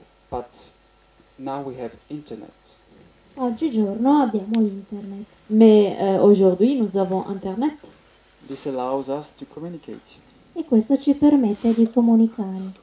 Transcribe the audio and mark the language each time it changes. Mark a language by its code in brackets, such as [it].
[en] But now we have internet. [it] Oggigiorno abbiamo internet. [fr] Mais aujourd'hui, nous avons Internet. [en] This allows us to communicate. [it] E questo ci permette di comunicare.